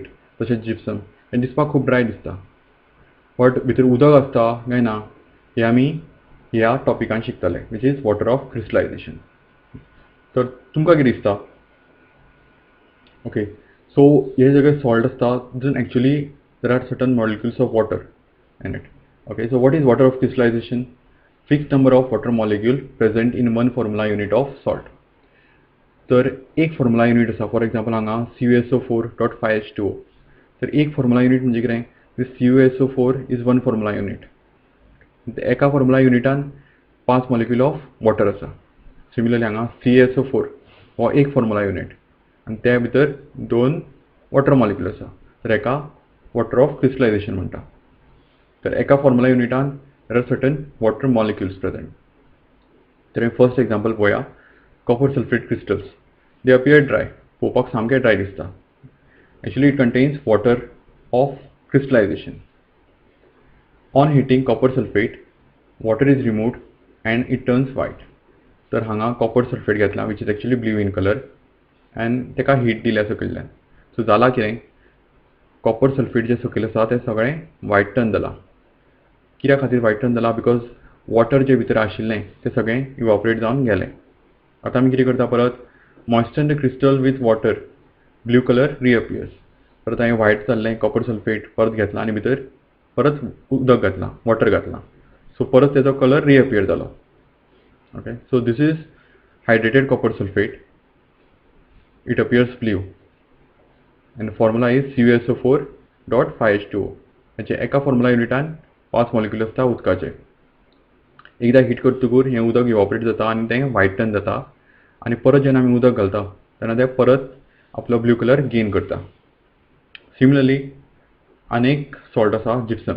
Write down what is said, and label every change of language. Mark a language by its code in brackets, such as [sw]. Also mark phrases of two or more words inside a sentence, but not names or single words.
[kok] तशेंच जिप्सम, हें दिसपाक खूब ड्राय दिसता. बट भितर उदक आसता काय ना हें आमी ह्या टॉपिकान शिकतले, [en] which is water of crystallization. [kok] तर तुमकां कितें दिसता? [en] ok, so [kok] हे सगळे सॉल्ट आसता तितून [en] actually there are certain molecules of water in it. ok, so what is water of crystallization? fixed number of water molecule present in one formula unit of salt. [kok] तर एक [en] formula unit [kok] आसा. [en] for example हांगा CuSO4.5H2O. [kok] तर एक [en] formula unit [kok] म्हणजे कितें? [en] CuSO4 is one formula unit. एका फॉर्म्युला युनिटान 5 molecule of water आसा. [kok] सिमिलरली हांगा CaSO4 हो एक [en] formula unit [kok] आनी त्या भितर 2 [en] water molecule [kok] आसा. तर हेका [en] water of crystallization [kok] म्हणटा. तर एका फॉर्म्युला युनिटान [en] there are certain water molecules present. [kok] तर [en] first example [kok] पळोवया. [en] copper sulphate crystals, they appear dry. [kok] पळोवपाक सामके ड्राय दिसता. [en] actually it contains water of crystallization. on heating copper sulphate, water is removed and it turns white. [kok] तर हांगा [en] copper sulphate [kok] घेतला [en] which is actually blue in colour and [kok] तेका हीट दिल्या सकयल्यान. सो जाला कितें? [en] copper sulphate [kok] जे सकयल आसा तें सगळें [en] white turn [kok] जाला. कित्या खातीर [en] white turn [kok] जाला? [en] because water [kok] जे भितर आशिल्लें तें सगळें इवॉपरेट जावन गेलें. आतां आमी कितें करता परत? [en] moisture the crystal with water, blue colour reappears. [kok] परत हांवें व्हाईट जाल्लें [en] copper sulphate [kok] परत घेतला आनी भितर परत उदक घातलां, वॉटर घातलां. सो परत तेजो [en] colour reappear [kok] जालो. [en] ok, so this is hydrated copper sulphate. it appears blue and formula is CuSO4.5H2O. [kok] हेचे एका फॉर्म्युला युनिटान 5 मॉलिक्यूल आसता उदकाचे. एकदां हीट करतकूच हें उदक इवॉपरेट जाता आनी तें [en] white turn [kok] जाता. आनी परत जेन्ना आमी उदक घालता तेन्ना तें परत आपलो [en] blue colour gain [kok] करता. सिमिलरली आनीक सॉल्ट आसा जिप्सम.